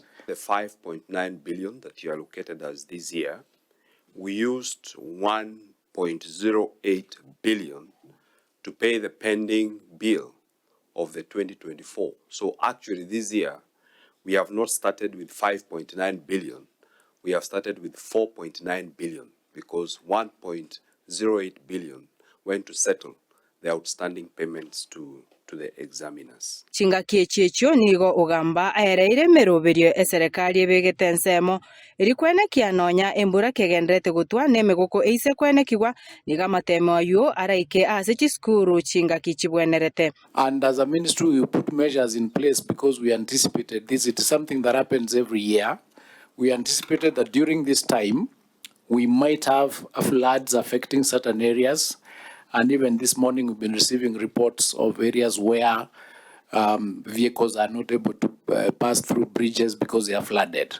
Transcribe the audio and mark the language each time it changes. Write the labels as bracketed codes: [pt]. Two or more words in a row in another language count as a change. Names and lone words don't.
[en] The 5.9 billion that you allocated us this year, we used 1.08 billion to pay the pending bill of the 2024. So actually this year, we have not started with 5.9 billion. We have started with 4.9 billion because 1.08 billion went to settle the outstanding payments to the examiners. [guz] Chingaki echicho NIGO OGAMBA aereire Emeroberio serikali ebegete nsemo erikwenekia nonya embura kegendrete gutwa nemegoko eise kwenekigwa niga matemo ayo araike ase chiskuru chingaki chibwenerete. [en] And as a ministry we put measures in place because we anticipated this. It is something that happens every year. We anticipated that during this time we might have floods affecting certain areas. And even this morning, we've been receiving reports of areas where vehicles are not able to pass through bridges because they are flooded.